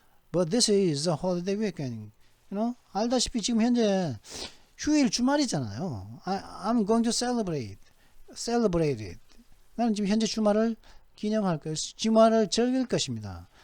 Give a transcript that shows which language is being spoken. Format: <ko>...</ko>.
<en>But this is a holiday weekend.</en> <ko>알다시피 지금 현재 휴일 주말이잖아요.</ko> <en>I'm going to celebrate it.</en> <ko>나는 지금 현재 주말을 기념할 것이, 주말을 즐길 것입니다.</ko>